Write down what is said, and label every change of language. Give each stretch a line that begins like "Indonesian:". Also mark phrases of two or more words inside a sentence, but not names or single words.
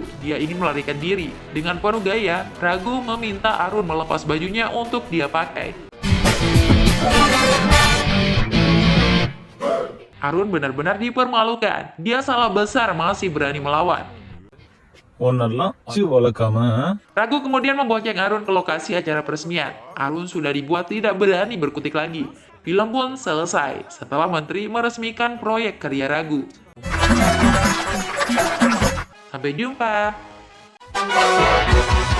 Indonesian: Dia ingin melarikan diri. Dengan penuh gaya, Ragu meminta Arun melepas bajunya untuk dia pakai. Arun benar-benar dipermalukan. Dia salah besar masih berani melawan.
Tamil: ஒன்னெல்லாம் சி வளர்க்காம
Indonesian: Ragu kemudian membonceng Arun ke lokasi acara peresmian. Arun sudah dibuat tidak berani berkutik lagi. Film pun selesai setelah menteri meresmikan proyek karya Ragu. Sampai jumpa.